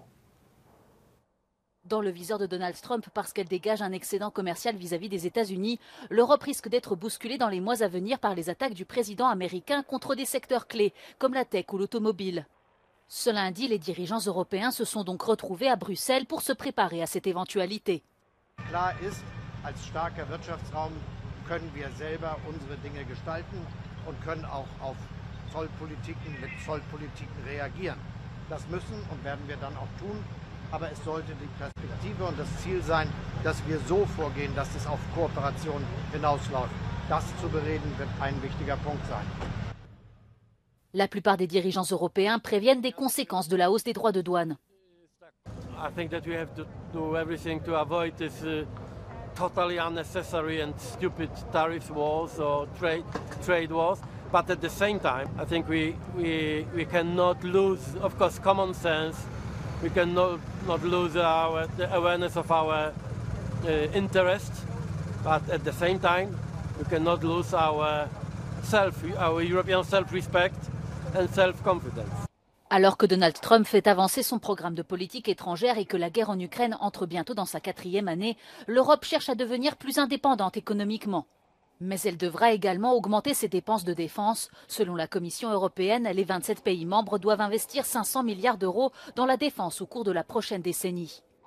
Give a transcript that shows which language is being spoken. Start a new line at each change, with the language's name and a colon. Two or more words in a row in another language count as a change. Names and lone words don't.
French: Dans le viseur de Donald Trump parce qu'elle dégage un excédent commercial vis-à-vis des États-Unis, l'Europe risque d'être bousculée dans les mois à venir par les attaques du président américain contre des secteurs clés, comme la tech ou l'automobile. Ce lundi, les dirigeants européens se sont donc retrouvés à Bruxelles pour se préparer à cette éventualité.
German: Klar ist, als starker Wirtschaftsraum können wir selber unsere Dinge gestalten und können auch auf Zollpolitiken mit Zollpolitiken reagieren. Das müssen und werden wir dann auch tun. Aber es sollte die Perspektive und das Ziel sein, dass wir so vorgehen, dass es auf Kooperation hinausläuft. Das zu bereden wird ein wichtiger Punkt sein.
French: La plupart des dirigeants européens préviennent des conséquences de la hausse des droits de douane.
English: I think that we have to do everything to avoid this totally unnecessary and stupid tariff wars or trade wars. But at the same time, I think we cannot lose, of course, common sense. We cannot lose the awareness of our interest. But at the same time, we cannot lose our European self-respect and self-confidence.
French: Alors que Donald Trump fait avancer son programme de politique étrangère et que la guerre en Ukraine entre bientôt dans sa 4e année, l'Europe cherche à devenir plus indépendante économiquement. Mais elle devra également augmenter ses dépenses de défense. Selon la Commission européenne, les 27 pays membres doivent investir 500 milliards d'euros dans la défense au cours de la prochaine décennie.